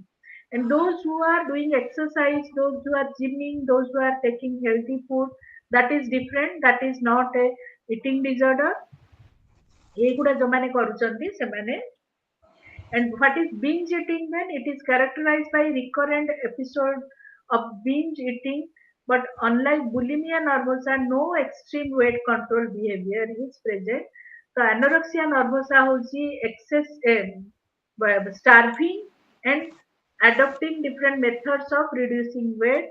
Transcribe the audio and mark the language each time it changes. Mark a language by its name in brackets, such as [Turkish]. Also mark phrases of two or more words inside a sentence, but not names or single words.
[English] And those who are doing exercise, those who are gymming, those who are taking healthy food, that is different, that is not a eating disorder. [Odia] ଏଇଗୁଡା ଯୋଉମାନେ କରୁଛନ୍ତି ସେମାନେ. [English] And what is binge eating then? It is characterized by recurrent episode of binge eating, but unlike bulimia nervosa, no extreme weight control behavior is present. So anorexia nervosa hଉଛି excess starving and adopting different methods of reducing weight.